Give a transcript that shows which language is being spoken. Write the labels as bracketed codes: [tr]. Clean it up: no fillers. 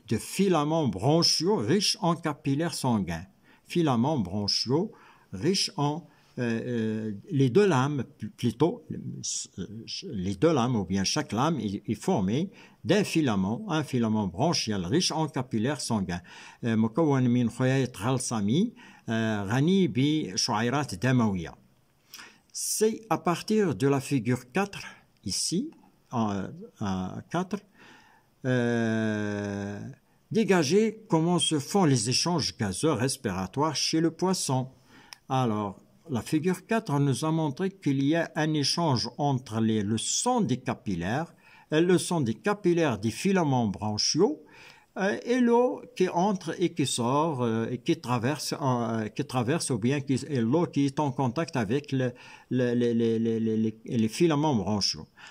[fr] de filaments bronchiaux riches en capillaires sanguins. Filaments bronchiaux riches en les deux lames, plutôt, les deux lames, ou bien chaque lame est formée d'un filament, un filament branchial riche en capillaires sanguins. [ar] مكون من خيط غلصمي غني بشعيرات دموية. [fr] C'est à partir de la figure 4, ici, 4, dégager comment se font les échanges gazeux respiratoires chez le poisson. Alors, la figure 4 nous a montré qu'il y a un échange entre le sang des capillaires, le sang des capillaires des filaments bronchiaux et l'eau qui entre et qui sort et qui traverse ou bien l'eau qui est en contact avec les filaments bronchiaux.